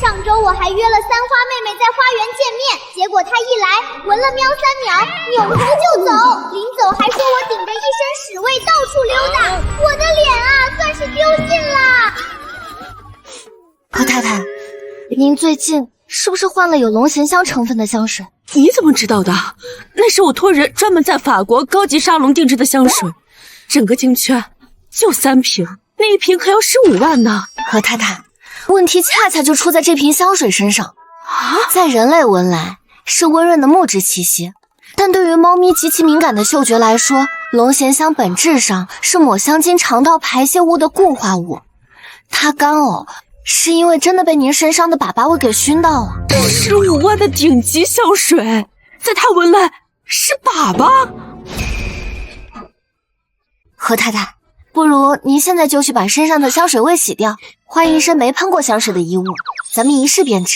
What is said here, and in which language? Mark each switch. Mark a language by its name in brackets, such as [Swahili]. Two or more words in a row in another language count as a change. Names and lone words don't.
[Chinese] 上周我還約了三花妹妹在花園見面，結果她一來聞了喵3秒，扭頭就走，臨走還說我頂着一身屎味到處溜達，我的臉啊算是丟盡了。何太太，您最近是不是換了有龙涎香成分的香水？你怎么知道的？那是我托人專門在法國高級沙龍定制的香水，整個京圈就3瓶，那1瓶可要15萬呢。何太太，問題恰恰就出在這瓶香水身上啊！在人類聞來是溫潤的木質氣息，但對於貓咪極其敏感的嗅覺來說，龍涎香本質上是抹香鲸肠道排泄物的固化物，它干呕是因为真的被您身上的粑粑味给熏到了。 15万的顶级香水，在他闻来是粑粑。何太太，不如您现在就去把身上的香水味洗掉，换一身没喷过香水的衣物，咱们一试便知。